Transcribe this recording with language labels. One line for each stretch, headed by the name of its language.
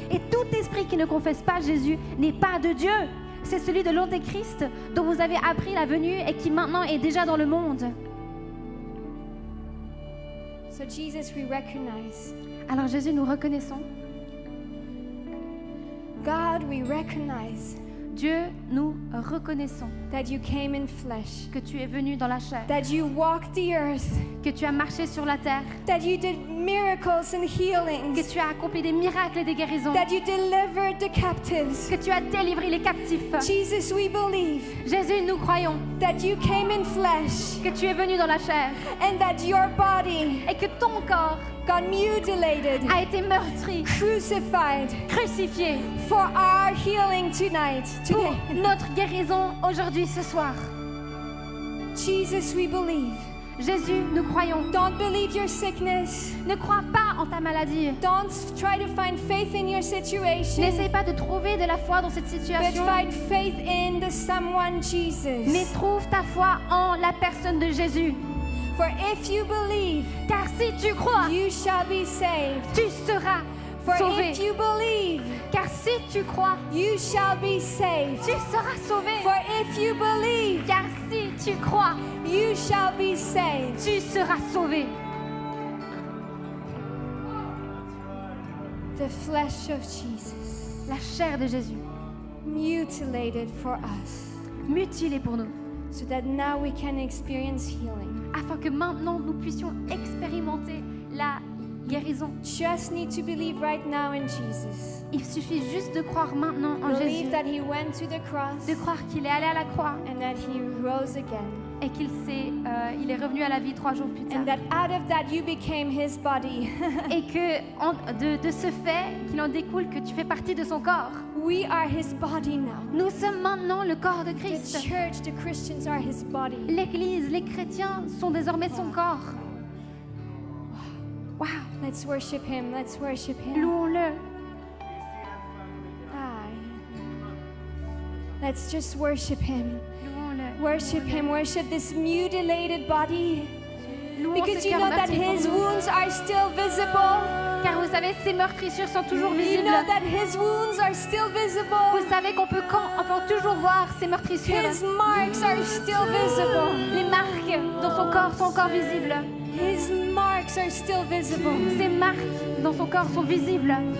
French: Et tout esprit qui ne confesse pas Jésus n'est pas de Dieu. C'est celui de l'Antéchrist dont vous avez appris la venue et qui maintenant est déjà dans le monde.
English: So Jesus, we recognize.
French: Alors Jésus, nous reconnaissons.
English: God, we recognize
French: Dieu, nous reconnaissons
English: that you came in flesh,
French: que tu es venu dans la chair,
English: that you walked the earth,
French: que tu as marché sur la terre,
English: that you did miracles and
French: que
English: healings,
French: tu as accompli des miracles et des guérisons,
English: that you delivered the captives.
French: que tu as délivré les captifs.
English: Jesus, we believe
French: Jésus, nous croyons
English: that you came in flesh
French: que tu es venu dans la chair
English: and that your body
French: et que ton corps
English: got mutilated,
French: a été meurtri,
English: crucified
French: crucifié
English: for our healing tonight.
French: pour
English: Today.
French: notre guérison aujourd'hui, ce soir.
English: Jesus, we believe.
French: Jésus, nous croyons.
English: Don't believe your sickness.
French: Ne crois pas en ta maladie.
English: Don't try to find faith in your situation.
French: N'essaye pas de trouver de la foi dans cette
English: But
French: situation,
English: find faith in the someone Jesus.
French: mais trouve ta foi en la personne de Jésus.
English: For if you believe,
French: Car si tu crois,
English: you shall be saved.
French: tu seras
English: For
French: sauvé.
English: if you believe,
French: Car si tu crois,
English: you shall be saved.
French: tu seras sauvé.
English: For if you believe,
French: Car si tu crois,
English: you shall be saved.
French: tu seras sauvé.
English: The flesh of Jesus,
French: La chair de Jésus,
English: mutilated for us,
French: mutilée pour nous,
English: so that now we can experience healing.
French: afin que maintenant nous puissions expérimenter la guérison.
English: Just need to believe right now in Jesus.
French: Il suffit juste de croire maintenant en Jésus,
English: Believe that he went to the cross
French: de croire qu'il est allé à la croix
English: and that he rose again.
French: et il est revenu à la vie 3 jours plus tard.
English: And that out of that you became his body.
French: Et que de ce fait, qu'il en découle que tu fais partie de son corps.
English: We are his body now.
French: Nous sommes maintenant le corps de
English: The
French: Christ.
English: church, the Christians are his body.
French: L'Église, les chrétiens sont désormais son corps.
English: Wow, Let's worship him. Let's worship him.
French: louons-le.
English: Let's just worship him.
French: Louons-le.
English: Worship him. Worship this mutilated body.
French: Louons
English: Because
French: ce
English: you
French: cœur
English: know that
French: meurtri pour
English: his
French: nous.
English: wounds are still visible.
French: Car vous savez, ces meurtrissures sont toujours
English: You
French: visibles.
English: know that his wounds are still visible.
French: Vous savez qu'on peut toujours voir ces meurtrissures.
English: His marks are still visible.
French: Les marques dans son corps sont encore visibles.
English: His marks are still visible.
French: Ces marques dans son corps sont visibles.